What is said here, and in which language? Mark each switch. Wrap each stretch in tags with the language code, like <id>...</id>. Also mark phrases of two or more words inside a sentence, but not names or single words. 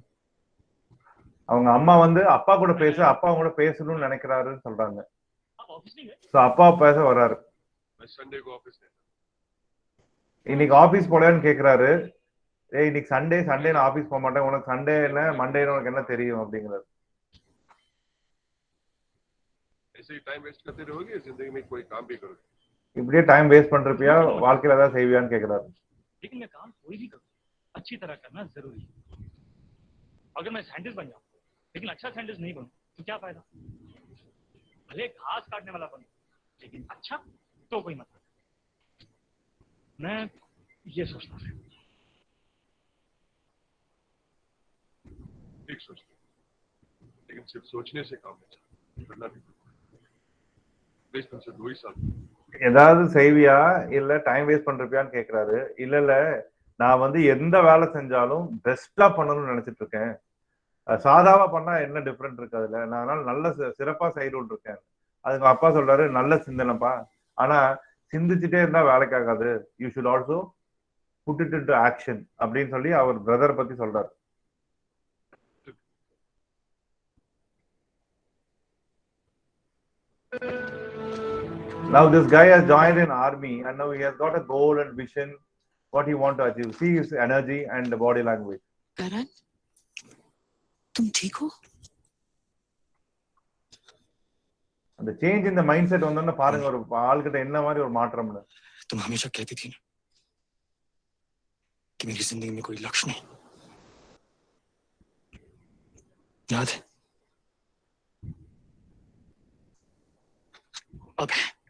<ta>அவங்க அம்மா வந்து அப்பா கூட அப்பா கூட பேசணும்னு நினைக்கிறாருன்னு சொல்றாங்க.</ta> <hi>आप ऑफिस नहीं गए?</hi> <ta>சோ அப்பா பேச வராரு.</ta> <hi>मैं संडे को ऑफिस गया।</hi> <ta>இன்னைக்கு ஆபீஸ் போலன்னு கேக்குறாரு. ஏய் இன்னைக்கு சண்டே நான் ஆபீஸ் போக மாட்டேன், உனக்கு சண்டே என்ன மண்டே உனக்கு என்ன தெரியும் அப்படிங்கிறாரு.</ta> <hi>ऐसे ही</hi> <en>time waste</en> <hi>करते रहोगे, जिंदगी में कोई काम भी करोगे?</hi> <ta>இப்படியே</ta> <en>time waste</en> <ta>பண்றப்பியா, வாழ்க்கையில ஏதாவது செய்வியான்னு கேக்குறாரு.</ta> <hi>लेकिन मैं काम कोई भी करूं, अच्छी तरह करना जरूरी है। अगर मैं साइंटिस्ट बन जाऊं, लेकिन अच्छा साइंटिस्ट नहीं बनूं, तो क्या फायदा? भले घास काटने वाला बनूं, लेकिन अच्छा तो कोई मतलब। मैं ये सोचता हूं। ठीक सोचते, लेकिन सिर्फ सोचने से काम नहीं चलता, करना भी।</hi> <ta>ஏதாவது செய்வியா இல்ல</ta> <en>time waste</en> <ta>பண்றப்பியான்னு கேக்குறாரு. இல்ல நான் வந்து எந்த வேலை செஞ்சாலும் பெஸ்டா பண்ணணும்னு நினைச்சிட்டு இருக்கேன், சாதாவா பண்ணா என்ன டிஃபரெண்ட் இருக்கு அதுல, நான் அதனால நல்ல சிறப்பா செய்யணும்னு இருக்கேன். அதுக்கு அப்பா சொல்றாரு, நல்ல சிந்தனைப்பா, ஆனா சிந்திச்சுட்டே இருந்தா வேலைக்காகாது,</ta> <en>You should also put it into action</en> <ta>அப்படின்னு சொல்லி அவர் பிரதர் பத்தி சொல்றாரு.</ta> <en>Now this guy has joined an army and now he has got a goal and vision, what he want to achieve. See his energy and the body language.</en> <hi>Karan, तुम ठीक हो?</hi> <ta>அந்த</ta> <en>change in the mindset</en> <ta>வந்தோன்னா பாருங்க ஒரு ஆள்கிட்ட என்ன மாதிரி ஒரு மாற்றம்னு.</ta> <hi>तुम हमेशा कहती थी ना कि मेरी जिंदगी में कोई लक्ष्य नहीं, याद है? अब है।</hi>